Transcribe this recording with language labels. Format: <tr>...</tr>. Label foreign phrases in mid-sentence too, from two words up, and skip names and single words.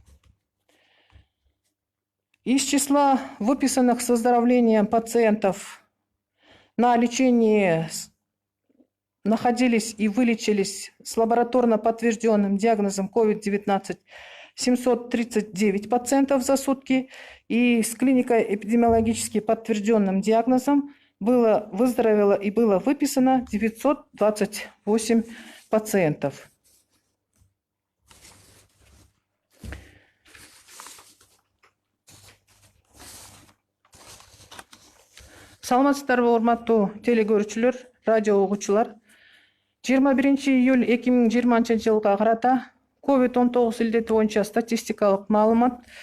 <ru>Из числа выписанных с выздоровлением пациентов на лечении находились и вылечились с лабораторно подтвержденным диагнозом COVID-19 739 пациентов за сутки, и с клинико-эпидемиологически подтвержденным диагнозом выздоровело и было выписано 928 пациентов.</ru> <ky>Саламатсыздарбы, урматтуу телекөрүүчүлөр, радио угуучулар. 21 июль 2020 жылга карата COVID-19 илдети боюнча статистикалык маалымат.</ky>